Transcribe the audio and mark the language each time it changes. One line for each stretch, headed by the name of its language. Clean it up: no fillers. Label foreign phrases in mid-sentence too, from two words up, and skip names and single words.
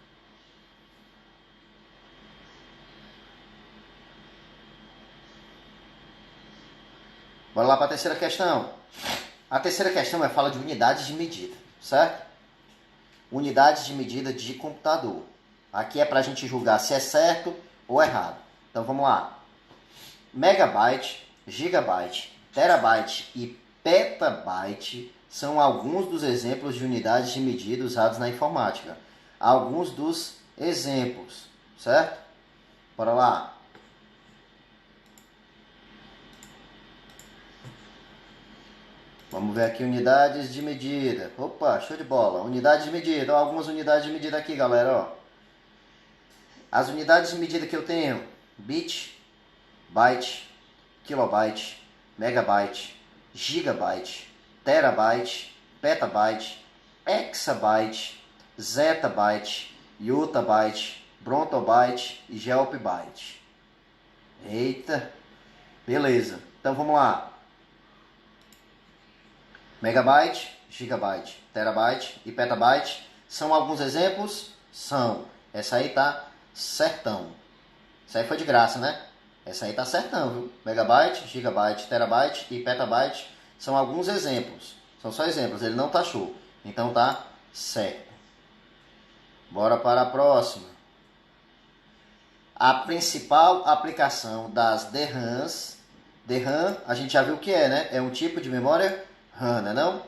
Portuguese: Bora lá para a terceira questão. A terceira questão fala de unidades de medida, certo? Unidades de medida de computador. Aqui é para a gente julgar se é certo ou errado. Então vamos lá. Megabyte, gigabyte, terabyte e petabyte são alguns dos exemplos de unidades de medida usados na informática. Alguns dos exemplos, certo? Bora lá. Vamos ver aqui unidades de medida. Opa, show de bola. Unidades de medida. Ó, algumas unidades de medida aqui, galera. Ó. As unidades de medida que eu tenho: bit, byte, kilobyte, megabyte, gigabyte, terabyte, petabyte, exabyte, zettabyte, yottabyte, brontobyte e gelpbyte. Eita, beleza. Então vamos lá. Megabyte, gigabyte, terabyte e petabyte são alguns exemplos? São. Essa aí tá certão. Essa aí foi de graça, né? Essa aí tá certão, viu? Megabyte, gigabyte, terabyte e petabyte são alguns exemplos. São só exemplos, ele não taxou. Então tá certo. Bora para a próxima. A principal aplicação das DRAMs. DRAM, a gente já viu o que é, né? É um tipo de memória RAM, não?